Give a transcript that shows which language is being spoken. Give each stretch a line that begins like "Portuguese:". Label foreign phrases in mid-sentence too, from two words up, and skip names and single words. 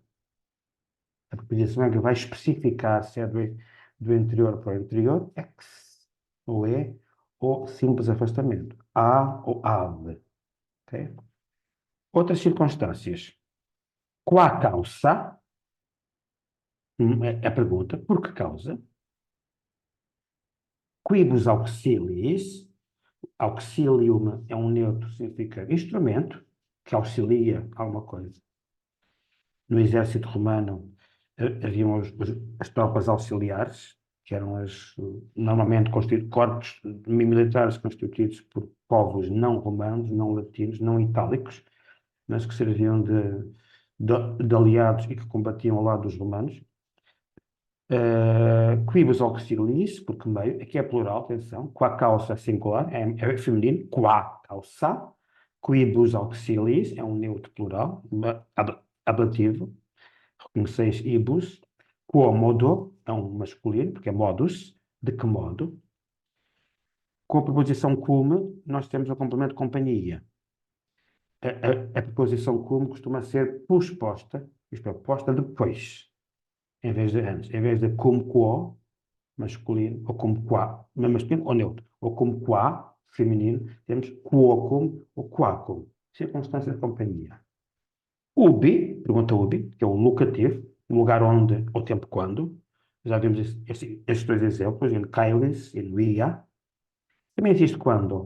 Portuguese: A preposição é que vai especificar se é do interior para o interior, ex, ou é, ou simples afastamento, a ou ave. Okay? Outras circunstâncias.
Latin: Qua causa,
Portuguese: é a pergunta, por que causa?
Latin: Quibus auxiliis,
Portuguese: auxilium é um neutro, significa instrumento, que auxilia alguma coisa. No exército romano haviam as tropas auxiliares, que eram normalmente corpos militares constituídos por povos não romanos, não latinos, não itálicos, mas que serviam de aliados e que combatiam ao lado dos romanos.
Latin: Quibus auxiliis,
Portuguese: porque meio, aqui é plural, atenção,
Latin: qua causa
Portuguese: é singular, é feminino,
Latin: qua causa, quibus auxiliis
Portuguese: é um neutro plural, ablativo, reconheceis ibus, quomodo é um masculino, porque é modus, de que modo? Com a preposição cum, nós temos o complemento companhia. A preposição cum costuma ser posposta, isto é, posta depois, em vez de antes. Em vez de
Latin: cum quo,
Portuguese: masculino, ou
Latin: cum qua,
Portuguese: masculino ou neutro, ou
Latin: cum qua,
Portuguese: feminino, temos quocum ou quacum, circunstância de companhia. Ubi, pergunta ubi, que é o locativo, lugar onde, ou tempo quando. Já vimos estes dois exemplos, em Kailis e no ia. Também existe quando.